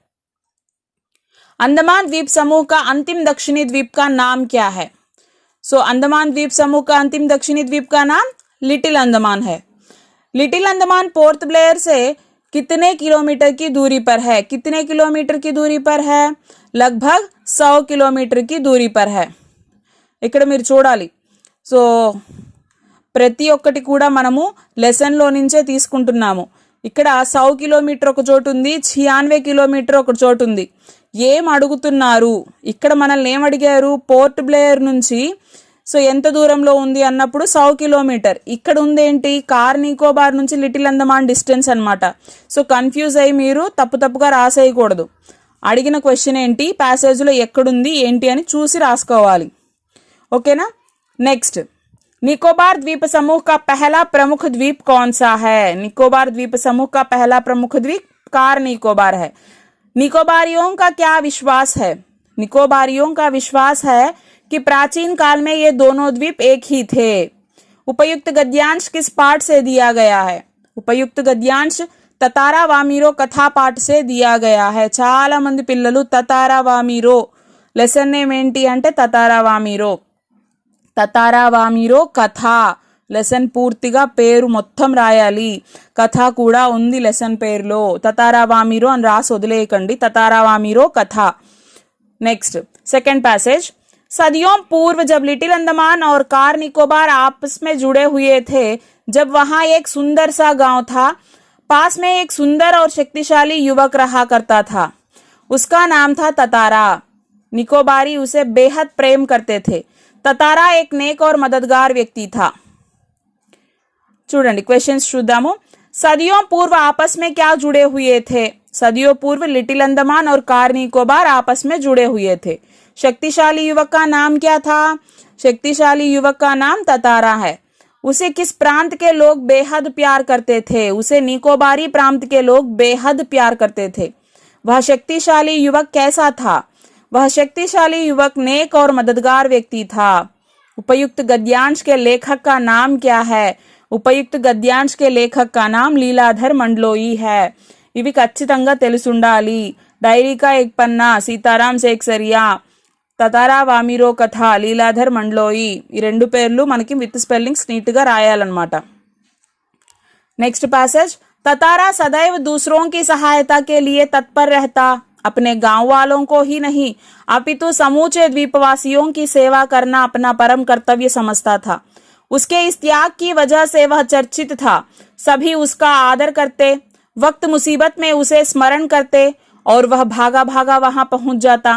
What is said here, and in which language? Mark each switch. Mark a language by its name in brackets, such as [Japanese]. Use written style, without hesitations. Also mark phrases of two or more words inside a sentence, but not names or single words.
[Hindi] अंडमान द्वीप समूह का अंतिम दक्षिणी द्वीप का नाम क्या है? सो अंडमान द्वीप समूह का अंतिम दक्षिणी द्वीप का नाम लिटिल अंडमान है. लिटिल अंडमान पोर्ट ब्लेयर से कितने किलोमीटर की दूरी पर है? कितने किलोमीटर की दूरी पर है? लगभग 100 किलोमीटर की दूरी पर है. [Telugu] ఇక్కడ మీరు చూడాలి. సో ప్రతి ఒక్కటి కూడా మనము లెసన్లో నుంచే తీసుకుంటున్నాము. ఇక్కడ 100 కిలోమీటర్ ఒక చోటు ఉంది, 96 కిలోమీటర్ ఒక చోటు ఉంది. ఏం అడుగుతున్నారు ఇక్కడ? మనల్ని ఏం అడిగారు? పోర్ట్ బ్లేయర్ నుంచి సో ఎంత దూరంలో ఉంది అన్నప్పుడు 100 కిలోమీటర్. ఇక్కడ ఉందేంటి? కార్ నికోబార్ నుంచి లిటిల్ అండమాన్ డిస్టెన్స్ అనమాట. సో కన్ఫ్యూజ్ అయ్యి మీరు తప్పుగా రాసేయకూడదు. అడిగిన క్వశ్చన్ ఏంటి, ప్యాసేజ్లో ఎక్కడుంది ఏంటి అని చూసి రాసుకోవాలి. ఓకేనా? నెక్స్ట్, [Hindi] निकोबार द्वीप समूह का पहला प्रमुख द्वीप कौन सा है? निकोबार द्वीप समूह का पहला प्रमुख द्वीप कार निकोबार है. निकोबारियों का क्या विश्वास है? निकोबारियों का विश्वास है कि प्राचीन काल में ये दोनों द्वीप एक ही थे. उपयुक्त गद्यांश किस पाठ से दिया गया है? उपयुक्त गद्यांश ततारा वामीरो कथा पाठ से दिया गया है. [Telugu] చాలా మంది పిల్లలు తతారా వామీరో లెసన్ నేమ్ ఏంటి అంటే తతారా వామీరో. తతారా వామీరో కథ లెసన్ పూర్తిగా పేరు మొత్తం రాయాలి. కథ కూడా ఉంది లెసన్ పేరులో. తతారా వామీరో అని రాసి వదిలేయకండి. తతారా వామీరో కథ. [English] Next, second passage. [Hindi] सदियों पूर्व जब लिटिल अंडमान और कार निकोबार आपस में जुड़े हुए थे, जब वहां एक सुंदर सा गांव था, पास में एक सुंदर और शक्तिशाली युवक रहा करता था. उसका नाम था ततारा. निकोबारी उसे बेहद प्रेम करते थे. ततारा एक नेक और मददगार व्यक्ति था. [Telugu] చూడండి క్వశ్చన్స్ చూద్దాము. [Hindi] सदियों पूर्व आपस में क्या जुड़े हुए थे? सदियों पूर्व लिटिल अंडमान और कार निकोबार आपस में जुड़े हुए थे. शक्तिशाली युवक का नाम क्या था? शक्तिशाली युवक का नाम ततारा है. उसे किस प्रांत के लोग बेहद प्यार करते थे? उसे निकोबारी प्रांत के लोग बेहद प्यार करते थे. वह शक्तिशाली युवक कैसा था? वह शक्तिशाली युवक नेक और मददगार व्यक्ति था. उपयुक्त गद्यांश के लेखक का नाम क्या है? उपयुक्त गद्यांश के लेखक का नाम लीलाधर मंडलोई है. [Telugu] ఇవి ఖచ్చితంగా తెలుసుండాలి. డైరీ కా ఎక్ పన్నా, సీతారాం సేక్సరియా, తతారా వామీరో కథ, లీలాధర్ మండ్లోయి, ఈ 2 పేర్లు మనకి [English] with spellings [Telugu] నీట్గా రాయాలన్నమాట. [English] Next passage. [Hindi] ततारा सदैव दूसरों की सहायता के लिए तत्पर रहता. अपने गांव वालों को ही नहीं अपितु समूचे द्वीपवासियों की सेवा करना अपना परम कर्तव्य समझता था. उसके इस त्याग की वजह से वह चर्चित था। सभी उसका आदर करते, वक्त मुसीबत में उसे स्मरण करते और वह भागा भागा वहां पहुंच जाता।